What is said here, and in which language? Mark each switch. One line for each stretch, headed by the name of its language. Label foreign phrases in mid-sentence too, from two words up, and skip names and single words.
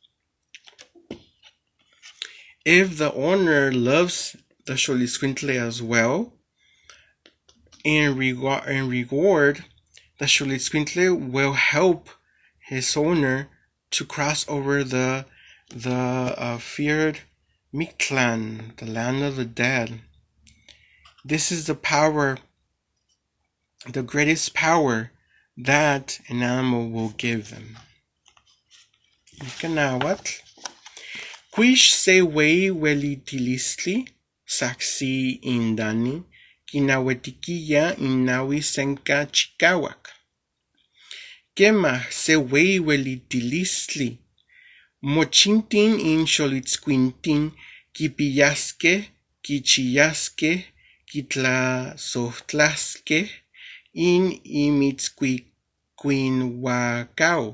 English: If the owner loves the xolitzcuintle as well, in reward, the xolitzcuintle will help his owner to cross over the feared Mictlán, the land of the dead. This is the power, the greatest power that an animal will give them.
Nahuatl languages: Kawitl. Quish se wei welitilistli, saksi indani, kinawetikiya inawi senka chikawak. Kema se wei welitilistli, mochintin in xolitzcuintin, kipiyaske, kichiyaske, kitlasohtlaske, in imitzcuinhuacao.